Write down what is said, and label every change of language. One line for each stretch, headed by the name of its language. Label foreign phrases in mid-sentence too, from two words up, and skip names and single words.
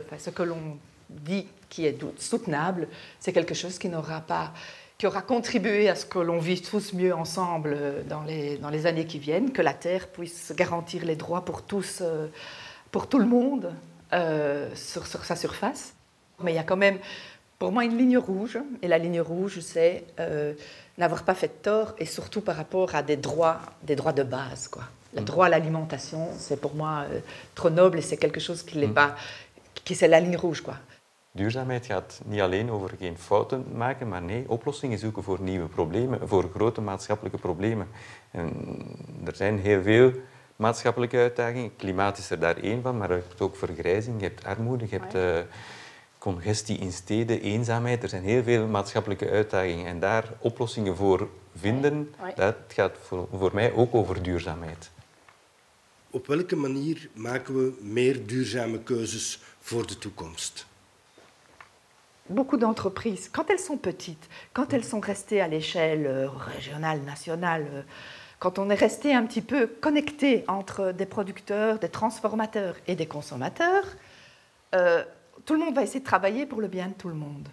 French: Enfin, ce que l'on dit qui est soutenable, c'est quelque chose qui aura contribué à ce que l'on vive tous mieux ensemble dans les années qui viennent, que la Terre puisse garantir les droits pour tous, pour tout le monde sur sa surface. Mais il y a quand même, pour moi, une ligne rouge. Et la ligne rouge, c'est n'avoir pas fait de tort, et surtout par rapport à des droits de base, quoi. Le droit à l'alimentation, c'est pour moi trop noble, et c'est quelque chose qui n'est pas... c'est la ligne rouge, quoi.
Dutch: Duurzaamheid gaat niet alleen over geen fouten maken, maar nee, oplossingen zoeken voor nieuwe problemen, voor grote maatschappelijke problemen. En er zijn heel veel maatschappelijke uitdagingen. Klimaat is er daar één van, maar je hebt ook vergrijzing, je hebt armoede, je hebt congestie in steden, eenzaamheid. Er zijn heel veel maatschappelijke uitdagingen en daar oplossingen voor vinden, dat gaat voor mij ook over duurzaamheid. Op welke manier maken we meer duurzame keuzes voor de toekomst?
French: Beaucoup d'entreprises, quand elles sont petites, quand elles sont restées à l'échelle régionale, nationale, quand on est resté un petit peu connecté entre des producteurs, des transformateurs et des consommateurs, tout le monde va essayer de travailler pour le bien de tout le monde.